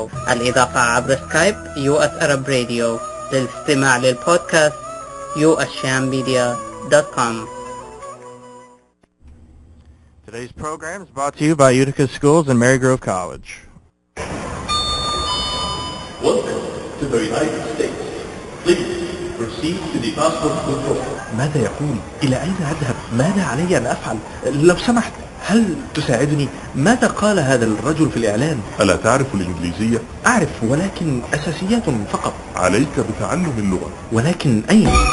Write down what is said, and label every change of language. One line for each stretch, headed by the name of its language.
Arabic: الإضافة عبر سكايب US Arab Radio. للاستماع للبودكاست ushammedia.com.
English: Today's program is brought to you by Utica Schools and Marygrove College. Welcome to the United States. Please proceed to the passport control.
Arabic: ماذا يقول؟ إلى أين أذهب؟ ماذا علي أن أفعل؟ لو سمحت هل تساعدني؟ ماذا قال هذا الرجل في الإعلان؟ ألا تعرف الإنجليزية؟ أعرف ولكن أساسيات فقط. عليك بتعلم اللغة. ولكن أين؟